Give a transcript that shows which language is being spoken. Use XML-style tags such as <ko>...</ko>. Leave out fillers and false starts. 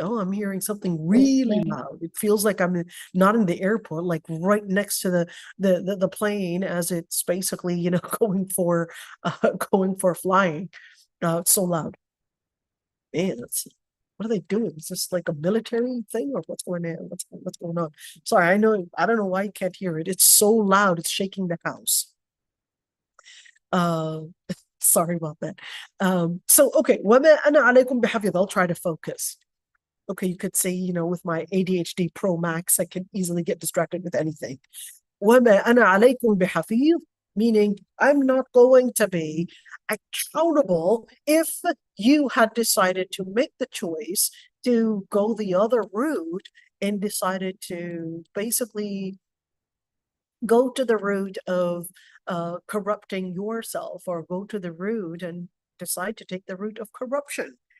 <en>Oh, I'm hearing something really loud. It feels like I'm not in the airport, like right next to the plane as it's basically, going for flying. It's so loud. Man, what are they doing? Is this like a military thing or what's going on? What's going on? Sorry, I don't know why you can't hear it. It's so loud, it's shaking the house. Sorry about that. So okay,</en> <ar>وَمَا أَنَا عَلَيْكُمْ بِحَفِيظٍ.</ar> <en>I'll try to focus. Okay, you could say, with my ADHD Pro Max, I can easily get distracted with anything.</en> <ar>وَمَا أَنَا عَلَيْكُمْ بِحَفِيظٍ,</ar> <en>meaning I'm not going to be accountable if you had decided to make the choice to go the other route and decided to basically go to the route of corrupting yourself, or go to the route and decide to take the route of corruption.</en>